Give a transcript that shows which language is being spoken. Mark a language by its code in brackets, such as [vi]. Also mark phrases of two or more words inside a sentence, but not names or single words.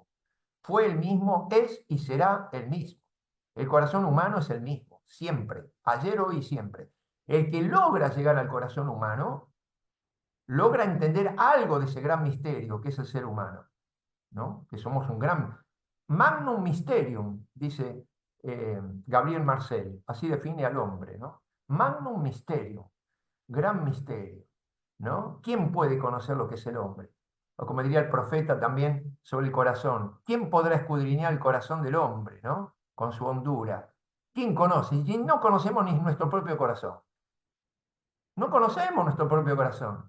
[es] Fue el mismo, es y será el mismo. El corazón humano es el mismo, siempre, ayer, hoy y siempre. El que logra llegar al corazón humano, logra entender algo de ese gran misterio que es el ser humano, ¿no? Que somos un gran [la] magnum mysterium, [es] dice Gabriel Marcel, así define al hombre, ¿no? [la] Magnum mysterium, [es] gran misterio, ¿no? ¿Quién puede conocer lo que es el hombre? O como diría el profeta también sobre el corazón, ¿quién podrá escudriñar el corazón del hombre, ¿no? Con su hondura. ¿Quién conoce? Y no conocemos ni nuestro propio corazón. No conocemos nuestro propio corazón.